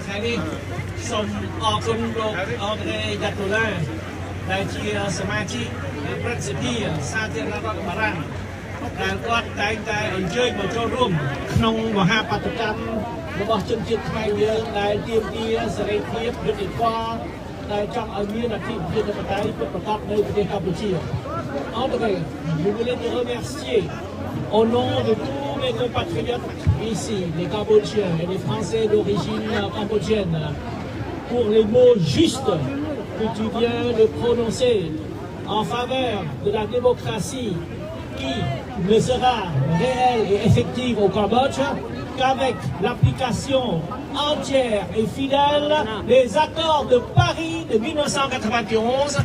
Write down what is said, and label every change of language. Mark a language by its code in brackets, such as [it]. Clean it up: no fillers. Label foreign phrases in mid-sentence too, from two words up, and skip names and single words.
[km] ថ្ងៃនេះសូមអរគុណលោកអរេយ៉ាតូឡាដែលជាសមាជិកព្រឹទ្ធសភាសាធារណរដ្ឋបារាំងដែលគាត់តែងតែ អញ្ជើញមកចូលរួមក្នុងមហាបាតុកម្មរបស់ជនជាតិខ្មែរយើងដែលទាមទារសេរី ភាពយុត្តិធម៌ដែលចង់ឲ្យមានអធិបតេយ្យពិតប្រាកដនៅប្រទេសកម្ពុជា [fr] André, je voulais te remercier au nom de tous mes compatriotes ici, les Cambodgiens et les Français d'origine cambodgienne, pour les mots justes que tu viens de prononcer en faveur de la démocratie qui ne sera réelle et effective au Cambodge qu'avec l'application entière et fidèle des accords de Paris de 1991.